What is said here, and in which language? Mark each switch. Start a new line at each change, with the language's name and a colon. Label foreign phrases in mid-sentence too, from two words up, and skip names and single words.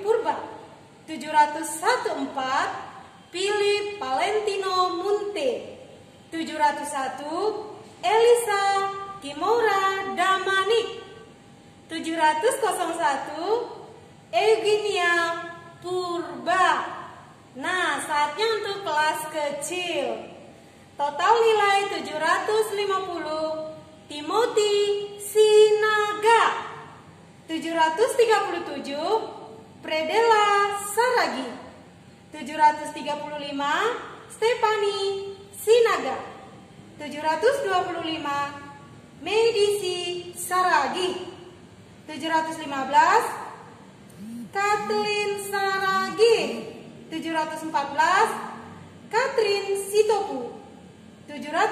Indonesian: Purba 714, Philip Valentino Munte 701, Elisa Kimora Damanik 701, Eugenia Purba. Nah, saatnya untuk kelas kecil. Total nilai 750, Timothy Sinaga 737, Predela Saragi 735, Stephanie Sinaga 725, Medisi Saragi 715, Kathleen Saragi 714, Katrin Sitopu 712,